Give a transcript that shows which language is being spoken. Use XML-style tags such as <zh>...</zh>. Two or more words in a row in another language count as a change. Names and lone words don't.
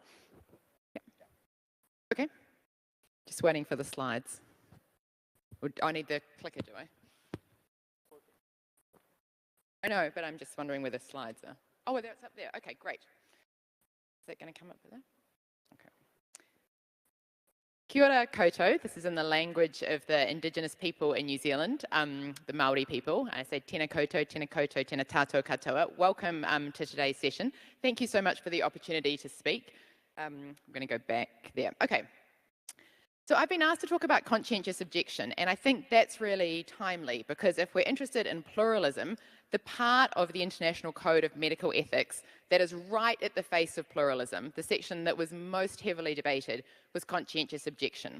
<en>Yeah. Okay. Just waiting for the slides. I need the clicker, do I? I know, but I'm just wondering where the slides are. Oh, well, it's up there. Okay, great. Is that going to come up for that?</en> <mi>Okay. Kia ora koutou.</mi> <en>This is in the language of the Indigenous people in New Zealand, the Maori people. I say</en> <mi>tēnā koutou, tēnā koutou, tēnā tātou katoa.</mi> <en>Welcome to today's session. Thank you so much for the opportunity to speak. I'm going to go back there. Okay. So I've been asked to talk about conscientious objection, and I think that's really timely because if we're interested in pluralism, the part of the International Code of Medical Ethics that is right at the face of pluralism, the section that was most heavily debated, was conscientious objection.</en>